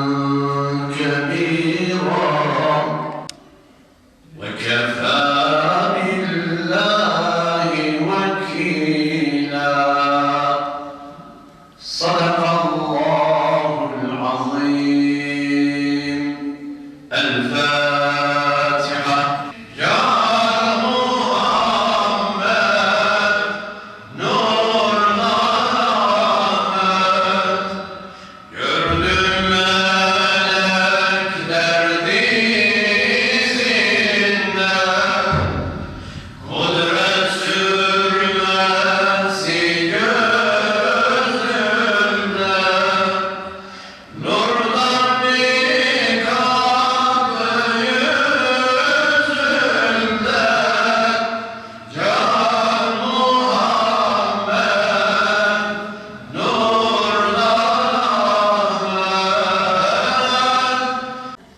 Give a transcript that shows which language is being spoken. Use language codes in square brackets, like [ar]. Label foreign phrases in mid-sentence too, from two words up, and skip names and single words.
[ar] كبيرا وكفى بالله وكيلا صدق الله العظيم. الفاتحة. يا محمد [tr] nur Ahmet gördüm melekler dizinde kudret sürmesi gözümde nurdan bir kapı yüzünde Can Muhammed nurdan Ahmet